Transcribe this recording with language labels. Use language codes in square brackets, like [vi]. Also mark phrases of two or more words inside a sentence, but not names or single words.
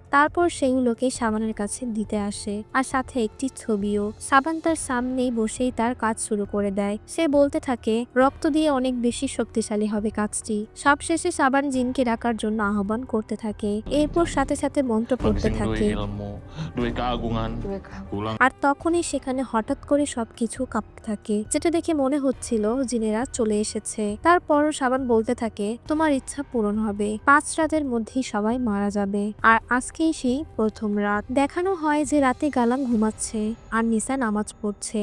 [bn] তারপর সেগুলোকে সাবানের কাছে দিতে আসে আর সাথে একটি ছবিও। সাবান তার সামনেই বসেই তার কাজ শুরু করে দেয়। সে বলতে থাকে রক্ত দিয়ে অনেক বেশি শক্তিশালী হবে কাজটি। সবশেষে সাবান জিনকে ডাকার জন্য আহ্বান করতে থাকে, এরপর সাথে সাথে মন্ত্র পড়তে Magsing থাকে। ด้วยilmu,ด้วย keagungan, kulang আর তখনই সেখানে হঠাৎ করে সবকিছু কাঁপতে থাকে, যেটা দেখে মনে হচ্ছিল জিনেরা চলে এসেছে। তারপরও সাবান বলতে থাকে তোমার ইচ্ছা পূরণ হবে, 5 রাতের মধ্যেই সবাই মারা যাবে। আর আজকেই সেই প্রথম রাত। দেখানো হয় যে রাতে গালাং ঘুমাচ্ছে আর নিসা নামাজ পড়ছে।